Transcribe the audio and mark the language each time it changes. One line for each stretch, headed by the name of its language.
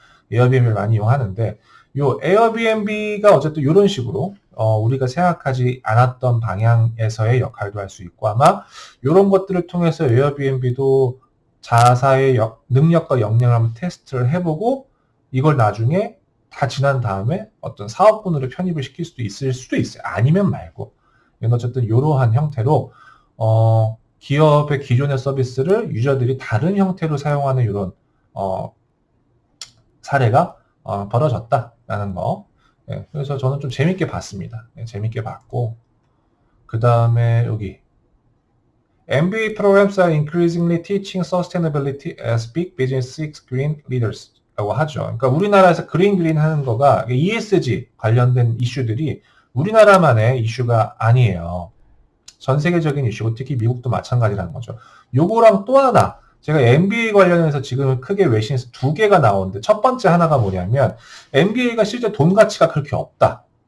Korean: 에어비앤비를 많이 이용하는데 요 에어비앤비가 어쨌든 이런 식으로 우리가 생각하지 않았던 방향에서의 역할도 할 수 있고 아마 이런 것들을 통해서 에어비앤비도 자사의 능력과 역량을 한번 테스트를 해보고 이걸 나중에 다 지난 다음에 어떤 사업분으로 편입을 시킬 수도 있어요. 아니면 말고. 어쨌든 이러한 형태로 기업의 기존의 서비스를 유저들이 다른 형태로 사용하는 이런 사례가 벌어졌다라는 거. 네, 그래서 저는 좀 재밌게 봤습니다. 네, 재밌게 봤고 그 다음에 여기
English: MBA programs are increasingly teaching sustainability as big business seeks green leaders
Korean: 라고 하죠. 그러니까 우리나라에서 그린 하는 거가 ESG 관련된 이슈들이 우리나라만의 이슈가 아니에요. 전 세계적인 이슈고 특히 미국도 마찬가지라는 거죠. 요거랑 또 하나 제가 MBA 관련해서 지금 크게 외신에서 2개가 나오는데 첫 번째 하나가 뭐냐면 MBA가 실제 돈 가치가 그렇게 없다.